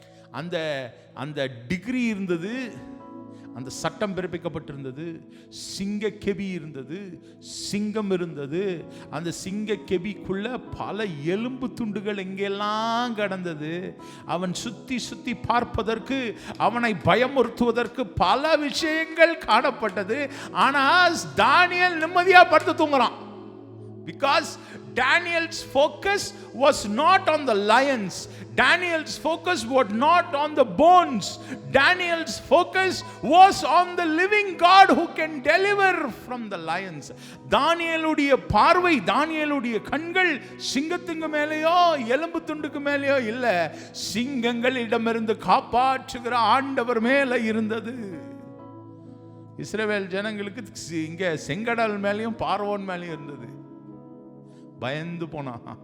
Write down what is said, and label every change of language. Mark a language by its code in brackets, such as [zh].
[ta] அந்த அந்த டிகிரி இருந்தது, அந்த சட்டம் பிறப்பிக்கப்பட்டிருந்தது, சிங்கக்கெபி இருந்தது, சிங்கம் இருந்தது. அந்த சிங்கக்கெபிக்குள்ள பல எலும்பு துண்டுகள் எங்கெல்லாம் கடந்தது. அவன் சுத்தி சுத்தி பார்ப்பதற்கு, அவனை பயமுறுத்துவதற்கு பல விஷயங்கள் காணப்பட்டது. ஆனால் தானியேல் நிம்மதியா படுத்து தூங்குறான். [en] Because Daniel's focus was not on the lions. Daniel's focus was not on the bones. Daniel's focus was on the living God who can deliver from the lions. [ta] தானியேலுடைய பார்வை, தானியேலுடைய கண்கள் சிங்கத்துக்கு மேலேயோ எலும்பு துண்டுக்கு மேலேயோ இல்ல, சிங்கங்களிடமிருந்து காப்பாற்றுகிற ஆண்டவர் மேல இருந்தது. இஸ்ரவேல் ஜனங்களுக்கு இங்க செங்கடல் மேலேயும் பார்வோன் மேலேயும் இருந்தது. பயந்து போனா.